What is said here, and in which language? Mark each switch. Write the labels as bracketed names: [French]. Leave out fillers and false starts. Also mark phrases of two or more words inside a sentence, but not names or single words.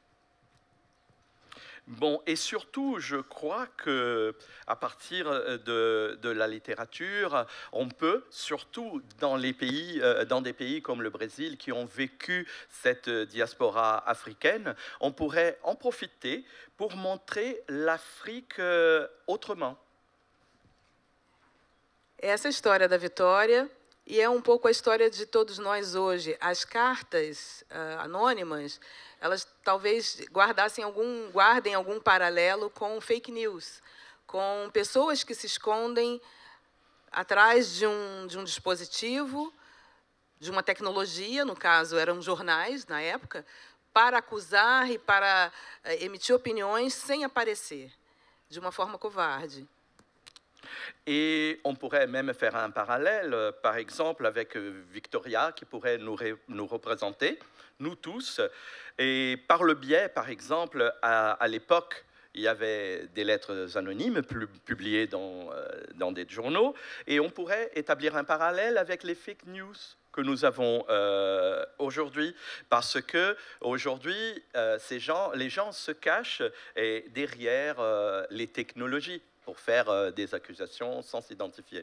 [French] Bon, et surtout, je crois qu'à partir de la littérature, on peut, surtout dans des pays comme le Brésil, qui ont vécu cette diaspora africaine, on pourrait en profiter pour montrer l'Afrique autrement. [Portuguese] Essa é a história da Vitória e é um pouco a história de todos nós hoje. As cartas anônimas, elas talvez guardem algum paralelo com [English] fake news, [Portuguese] com pessoas que se escondem atrás de um dispositivo, de uma tecnologia, no caso eram jornais na época, para acusar e para emitir opiniões sem aparecer, de uma forma covarde. [French] Et on pourrait même faire un parallèle, par exemple, avec Victoria, qui pourrait nous représenter, nous tous. Et par le biais, par exemple, à l'époque, il y avait des lettres anonymes publiées dans des journaux, et on pourrait établir un parallèle avec les [English] fake news [French] que nous avons aujourd'hui, parce que aujourd'hui, les gens se cachent derrière les technologies pour faire des accusations sans s'identifier.